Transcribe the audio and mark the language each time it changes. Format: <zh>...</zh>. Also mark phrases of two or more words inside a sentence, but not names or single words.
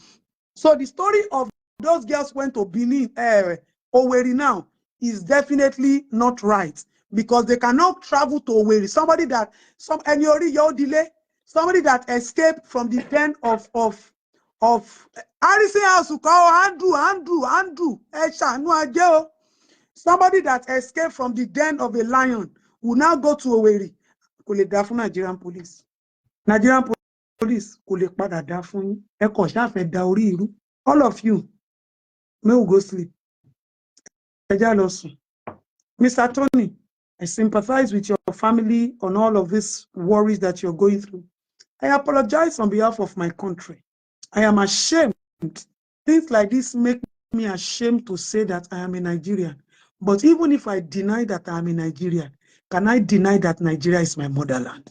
<en>So the story of those girls went to Benin, Owerri now, is definitely not right, because they cannot travel to Owerri. Somebody that somebody that escaped from the den of Harrison House, Andrew, somebody that escaped from the den of a lion will now go to Owerri.</en> <yo>Kò lè dá fún</yo> <en>Nigerian police. Nigerian police</en> <yo>kò lè padà dá fún yín. Ẹ kàn ṣáà fẹ́ da orí irú.</yo> <en>All of you, may we go sleep.</en> <yo>Ẹ já lọ sùn.</yo> <en>Mr. Tony, I sympathize with your family on all of these worries that you're going through. I apologize on behalf of my country. I am ashamed. Things like this make me ashamed to say that I am a Nigerian. But even if I deny that I am a Nigerian, can I deny that Nigeria is my motherland?</en>